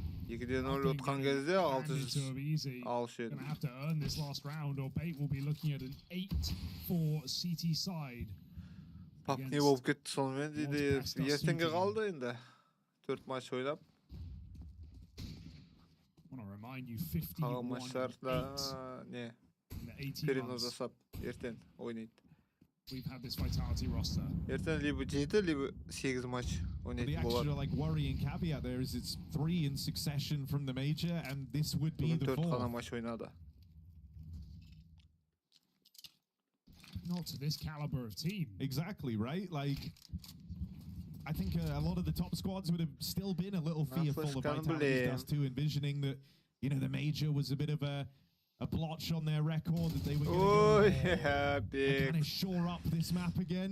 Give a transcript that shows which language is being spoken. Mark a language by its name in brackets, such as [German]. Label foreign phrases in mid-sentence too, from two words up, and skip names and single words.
[Kazakh] 2-0 отқан кезде 600 алушы еді. [English] Gonna have to earn this last round, or Bait will be looking at an 8-4 CT side. [Kazakh] Пап не болып кетті сонымен дейді. Ертеңге қалды енді. 4 матч ойнап. Қалған матчтарда не? Перенос жасап ертең ойнайды. [English] We've had this vitality roster. [Kazakh] Ертең либо 7, либо 8 матч ойнайтын болады. [English] The actual worrying caveat there is it's 3 in succession from the major, and this would be the 4th. [Kazakh] 4 қана матч ойнады. [English] Not to this caliber of team. Exactly, right? Like, I think a lot of the top squads would have still been a little fearful of Vitality Dust 2, envisioning that, you know, the major was a bit of a blotch on their record, that they were going to kind of shore up this map again.